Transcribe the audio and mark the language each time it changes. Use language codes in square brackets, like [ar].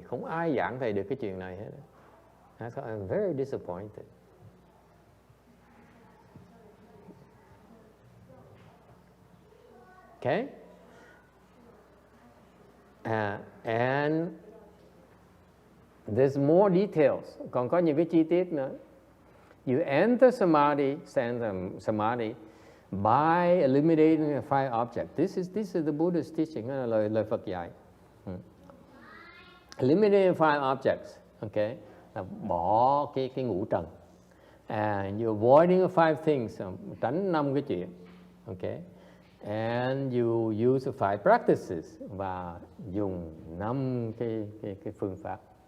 [vi] Không ai giảng thầy được cái chuyện này hết. [en] That's why I'm very disappointed. Okay? And there's more details. [vi] Còn có những cái chi tiết nữa. [en] You enter samadhi, samadhi by eliminating the five objects. This is the Buddha's teaching, [vi] lời Phật dạy. [en] Eliminating five objects, okay? [vi] Là bỏ cái ngũ trần. [en] And you're avoiding the five things, [vi] tránh 5 cái chuyện, [en] okay? And you use the five practices, [vi] và dùng 5 cái phương pháp.